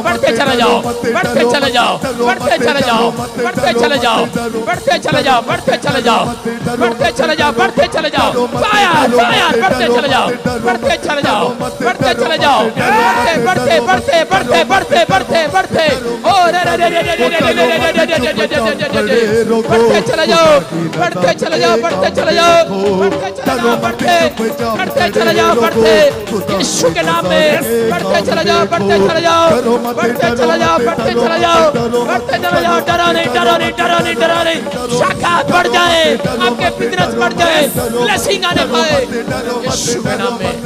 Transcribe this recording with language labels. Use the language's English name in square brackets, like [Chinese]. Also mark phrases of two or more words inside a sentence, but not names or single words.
[Hindi] बढ़ते चले जाओ, बढ़ते चले जाओ, बढ़ते चले जाओ, बढ़ते चले जाओ, बढ़ते चले जाओ, बढ़ते चले जाओ, बढ़ते चले जाओ, बढ़ते चले जाओ। [English] fire fire, [Hindi] बढ़ते चले जाओ, बढ़ते चले जाओ, बढ़ते चले जाओ, बढ़ते बढ़ते बढ़ते बढ़ते बढ़ते बढ़ते बढ़ते। ओ रे रे रे रे रे रे रे रे रे। बढ़ते चले जाओ, बढ़ते चले जाओ, बढ़ते चले जाओ, बढ़ते चले जाओ, बढ़ते चले जाओ, बढ़ते यीशु के नाम में बढ़ते चले जाओ, बढ़ते चले जाओ, बढ़ते चले जाओ, बढ़ते चले जाओ, बढ़ते चले जाओ। डरो नहीं डरो नहीं डरो नहीं डरो नहीं। शाखा बढ़ जाए, आपके बिजनेस बढ़ जाए, ब्लेसिंग आने पाए यीशु के नाम में।